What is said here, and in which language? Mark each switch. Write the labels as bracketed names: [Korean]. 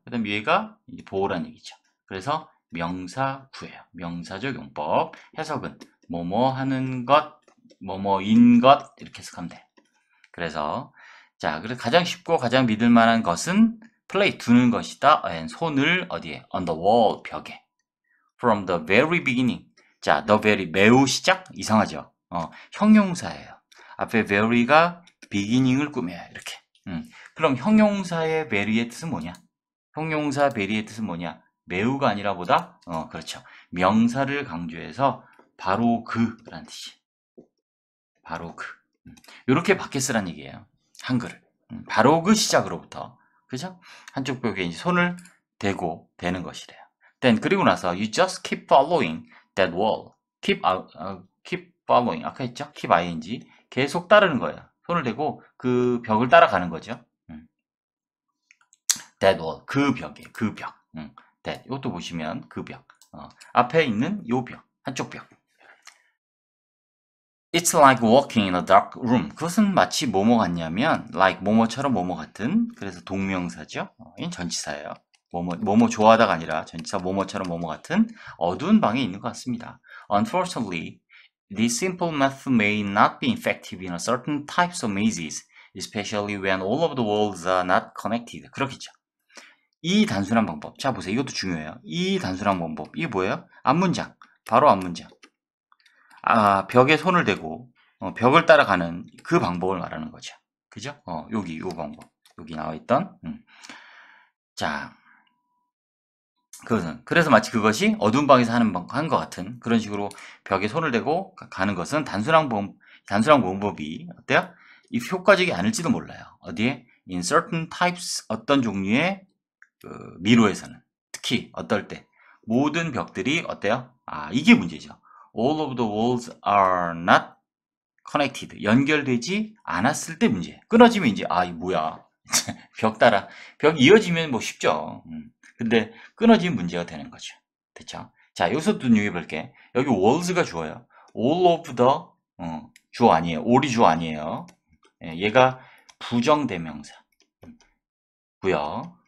[Korean] 그 다음 얘가 보호란 얘기죠. 그래서 명사구예요. 명사적 용법 해석은 뭐뭐 하는 것, 뭐뭐인 것 이렇게 해석하면 돼. 그래서 자, 그래서 가장 쉽고 가장 믿을 만한 것은 play 두는 것이다. and 손을 어디에? [English] on the wall [Korean] 벽에. [English] from the very beginning. [Korean] 자, [English] the very [Korean] 매우 시작 이상하죠. 형용사예요. 앞에 very가 beginning을 꾸며요. 이렇게. 그럼 형용사의 very의 뜻은 뭐냐? 형용사 very의 뜻은 뭐냐? 매우가 아니라 보다 그렇죠. 명사를 강조해서 바로 그라는 뜻이. 바로 그. 이렇게 바뀌어 쓰란 얘기예요. 한글을. 바로 그 시작으로부터. 그죠? 한쪽 벽에 이제 손을 대고 대는 것이래요. [English] Then [Korean] 그리고 나서 [English] you just keep following that wall. keep following. [Korean] 아까 했죠? [English] keep ing. [Korean] 계속 따르는 거예요. 손을 대고 그 벽을 따라가는 거죠. [English] that wall. [Korean] 그 벽에 그 벽. that. 이것도 보시면 그 벽. 앞에 있는 요 벽. 한쪽 벽. [English] It's like walking in a dark room. [Korean] 그것은 마치 뭐뭐 같냐면 like 뭐뭐처럼 뭐뭐 같은. 그래서 동명사죠. 이 전치사예요. 뭐뭐 좋아하다가 아니라 전치사 뭐뭐처럼 뭐뭐 같은 어두운 방에 있는 것 같습니다. [English] Unfortunately, this simple method may not be effective in a certain types of mazes, especially when all of the walls are not connected. [Korean] 그렇겠죠. 이 단순한 방법. 자, 보세요. 이것도 중요해요. 이 단순한 방법. 이게 뭐예요? 앞문장. 바로 앞문장. 벽에 손을 대고 벽을 따라가는 그 방법을 말하는 거죠. 그죠? 여기 요 방법. 여기 나와 있던. 자, 그래서 마치 그것이 어두운 방에서 하는 것 같은 그런 식으로 벽에 손을 대고 가는 것은 단순한 방법이 어때요? 이 효과적이 아닐지도 몰라요. 어디에? [English] In certain types [Korean] 어떤 종류의 미로에서는 특히 어떨 때 모든 벽들이 어때요? 이게 문제죠. [English] All of the walls are not connected. [Korean] 연결되지 않았을 때 문제. 끊어지면 이제 이 뭐야? 벽 이어지면 뭐 쉽죠. 근데 끊어지면 문제가 되는 거죠. 됐죠? 자, 여기서 또 눈여겨 볼게. 여기 walls가 주어요. all of the 주어 아니에요. all이 주어 아니에요. 얘가 부정대명사. 고요.